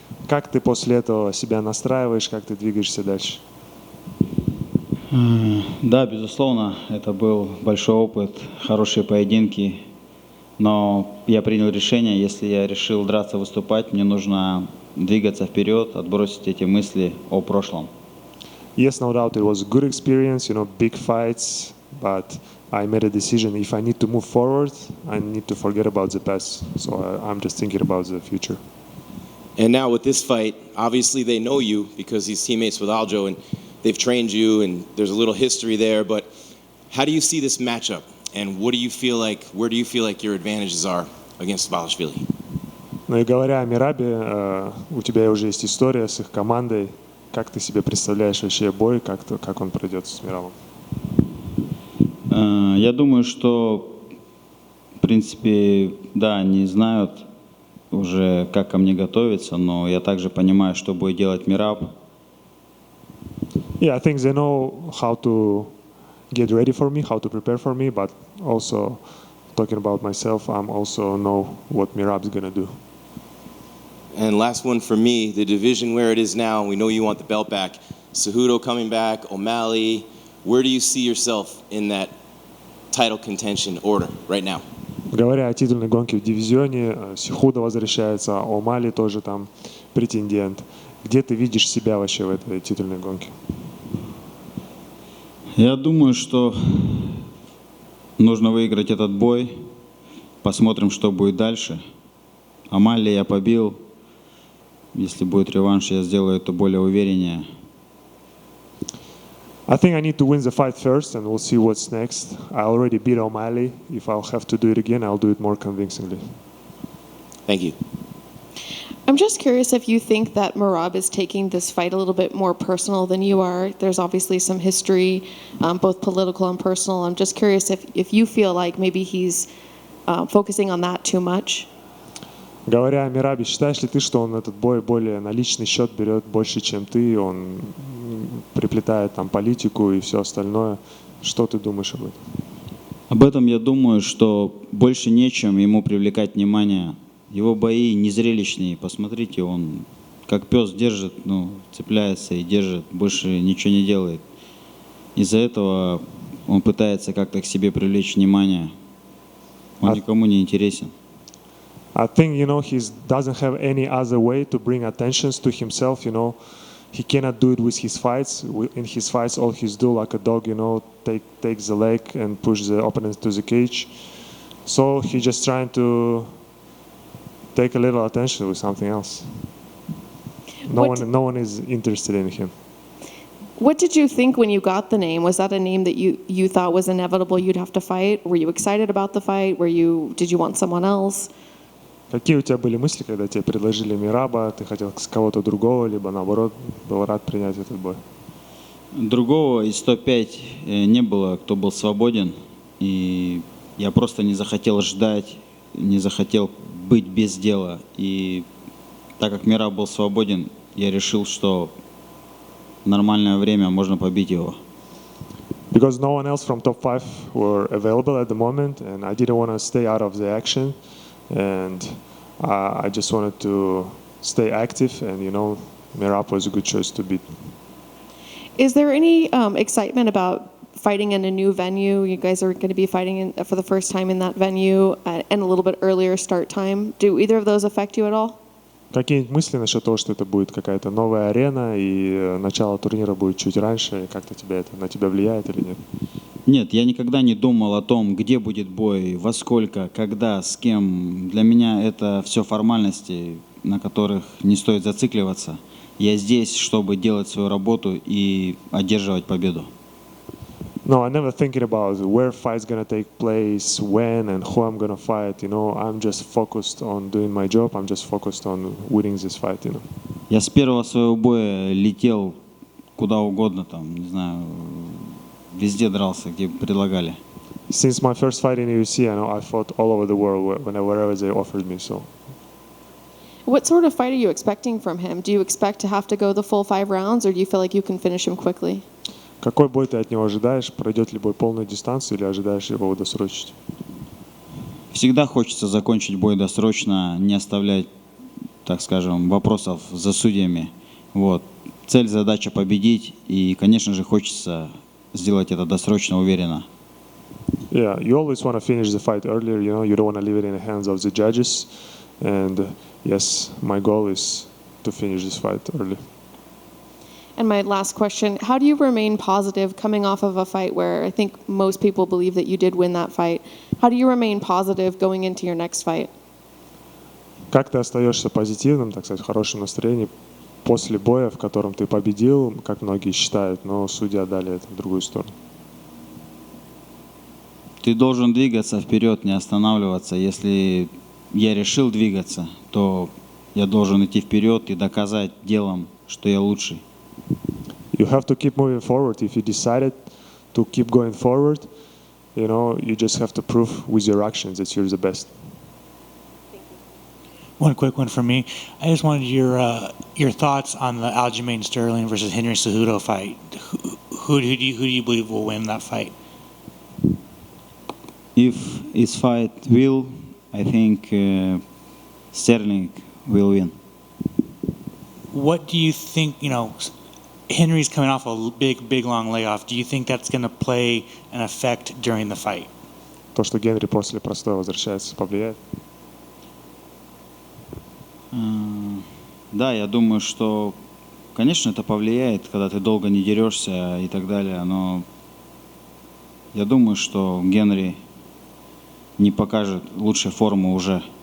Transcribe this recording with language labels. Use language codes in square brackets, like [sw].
[ru] Как ты после этого себя настраиваешь, как ты двигаешься дальше? Да, безусловно, это был большой опыт, хорошие поединки, но я принял решение, если я решил драться, выступать, мне нужно двигаться вперед, отбросить эти мысли о прошлом. [en] Yes, no doubt, it was a good experience, big fights, but I made a decision. If I need to move forward, I need to forget about the past. So I'm just thinking about the future. And now with this fight, obviously they know you because he's teammates with Aljo and they've trained you and there's a little history there, but how do you see this matchup? And where do you feel like your advantages are against Dvalishvili? [ru] Ну и говоря о Мерабе, у тебя уже есть история с их командой. Как ты себе представляешь вообще бой, как он пройдет с Мерабом? Я думаю, что, в принципе, да, они знают уже, как ко мне готовиться, но я также понимаю, что будет делать Мераб. [en] Yeah, I think they know how to get ready for me, how to prepare for me, but also talking about myself, I also know what Merab's gonna do. And last one for me, the division where it is now, we know you want the belt back. Cejudo coming back, O'Malley. Where do you see yourself in that title contention order right now? [ru] Говоря о титульной гонке в дивизионе, Сехудо возвращается, О'Малли тоже там претендент. Где ты видишь себя вообще в этой титульной гонке? Я думаю, что нужно выиграть этот бой. Посмотрим, что будет дальше. О'Малли я побил. Если будет реванш, я сделаю это более увереннее. [en] I think I need to win the fight first, and we'll see what's next. I already beat O'Malley. If I'll have to do it again, I'll do it more convincingly. Thank you. I'm just curious if you think that Merab is taking this fight a little bit more personal than you are. There's obviously some history, both political and personal. I'm just curious if you feel like maybe he's focusing on that too much. [ru] Говоря о Мерабе, считаешь ли ты, что он этот бой более на личный счет берет больше, чем ты? Он приплетает там политику и все остальное. Что ты думаешь об этом? Об этом я думаю, что больше нечем ему привлекать внимание. Его бои незрелищные. Посмотрите, он как пес держит, цепляется и держит, больше ничего не делает. Из-за этого он пытается как-то к себе привлечь внимание. Он никому не интересен. [en] I think, he doesn't have any other way to bring attention to himself, He cannot do it with his fights. In his fights, all he's do like a dog, take the leg and push the opponent to the cage. So he's just trying to take a little attention with something else. No one is interested in him. What did you think when you got the name? Was that a name that you thought was inevitable you'd have to fight? Were you excited about the fight? Did you want someone else? [ru] Какие у тебя были мысли, когда тебе предложили Мераба? Ты хотел с кого-то другого, либо наоборот был рад принять этот бой? Другого из 105 не было, кто был свободен. И я просто не захотел ждать, не захотел быть без дела. И так как Мераб был свободен, я решил, что в нормальное время можно побить его. [en] Because no one else from top 5 were available at the moment, and I didn't want to stay out of the action. And I just wanted to stay active, and Merab was a good choice to beat. Is there any excitement about fighting in a new venue? You guys are going to be fighting for the first time in that venue and a little bit earlier start time. Do either of those affect you at all? [ru] Какие мысли насчет того, что это будет какая-то новая арена и начало турнира будет чуть раньше? Как-то на тебя влияет или нет? Нет, я никогда не думал о том, где будет бой, во сколько, когда, с кем. Для меня это все формальности, на которых не стоит зацикливаться. Я здесь, чтобы делать свою работу и одерживать победу. [en] No, I never thinking about where fight's gonna take place, when, and who I'm gonna fight. You know, I'm just focused on doing my job. I'm just focused on winning this fight. You know. [ru] Я с первого своего боя летел куда угодно, там, не знаю, везде дрался, где предлагали. [en] Since my first fight in UFC, I know I fought all over the world wherever they offered me. So, What sort of fight are you expecting from him? Do you expect to have to go the full 5 rounds, or do you feel like you can finish him quickly? [ru] какой бой ты от него ожидаешь? Пройдет ли бой полную дистанцию или ожидаешь его досрочить? Всегда хочется закончить бой досрочно, не оставлять, так скажем, вопросов за судьями. Вот. Цель, задача победить, и, конечно же, хочется сделать это досрочно, уверенно. [en] Yeah, you always want to finish the fight earlier. You know, you don't want to leave it in the hands of the judges. And yes, my goal is to finish this fight early. And my last question, how do you remain positive coming off of a fight where I think most people believe that you did win that fight? How do you remain positive going into your next fight? [ru] Как ты остаешься позитивным, так сказать, в хорошем настроении после боя, в котором ты победил, как многие считают, но судья дали это в другую сторону? Ты должен двигаться вперед, не останавливаться. Если я решил двигаться, то я должен идти вперед и доказать делом, что я лучший. [en] You have to keep moving forward. If you decided to keep going forward, you know, you just have to prove with your actions that you're the best. One quick one from me. I just wanted your thoughts on the Aljamain Sterling versus Henry Cejudo fight. Who do you believe will win that fight? If it's fight will, I think Sterling will win. What do you think, Henry's coming off a big, long layoff. Do you think that's going to play an effect during the fight? [ru] То, что Генри после простоя возвращается, повлияет? Да, я думаю, что, конечно, это повлияет, когда ты долго не дерешься и так далее, но я думаю, что Генри не покажет лучшей формы уже.